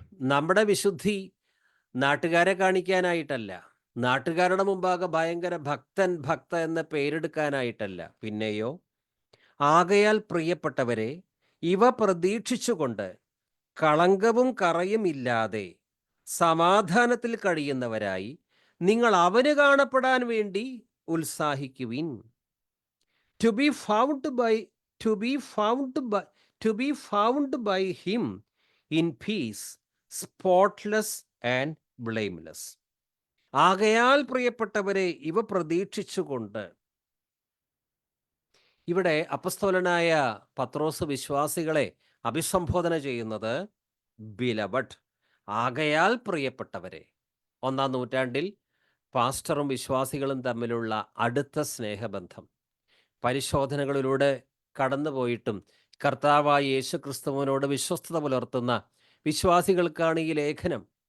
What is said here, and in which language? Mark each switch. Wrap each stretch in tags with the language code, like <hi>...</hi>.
<ml>നമ്മുടെ വിശുദ്ധി നാട്ടുകാരെ കാണിക്കാനായിട്ടല്ല, നാട്ടുകാരുടെ മുമ്പാകെ ഭയങ്കര ഭക്ത എന്ന പേരെടുക്കാനായിട്ടല്ല, പിന്നെയോ ആകയാൽ പ്രിയപ്പെട്ടവരെ ഇവ പ്രതീക്ഷിച്ചുകൊണ്ട് കളങ്കവും കറയും ഇല്ലാതെ സമാധാനത്തിൽ കഴിയുന്നവരായി നിങ്ങൾ അവന് കാണപ്പെടാൻ വേണ്ടി ഉത്സാഹിക്കുവിൻ.</ml> <en>To be found by to be found by to be found by him in peace, spotless and blameless.</en> <ml>ആകയാൽ പ്രിയപ്പെട്ടവരെ ഇവ പ്രതീക്ഷിച്ചുകൊണ്ട്. ഇവിടെ അപ്പസ്തോലനായ പത്രോസ് വിശ്വാസികളെ അഭിസംബോധന ചെയ്യുന്നത് ബിലവഡ്, ആകയാൽ പ്രിയപ്പെട്ടവരെ. 1-ാം നൂറ്റാണ്ടിൽ പാസ്റ്ററും വിശ്വാസികളും തമ്മിലുള്ള അടുത്ത സ്നേഹബന്ധം പരിശോധനകളിലൂടെ കടന്നുപോയിട്ടും കർത്താവായ യേശു ക്രിസ്തുവിനോട് വിശ്വസ്തത പുലർത്തുന്ന വിശ്വാസികൾക്കാണ് ഈ ലേഖനം.</ml>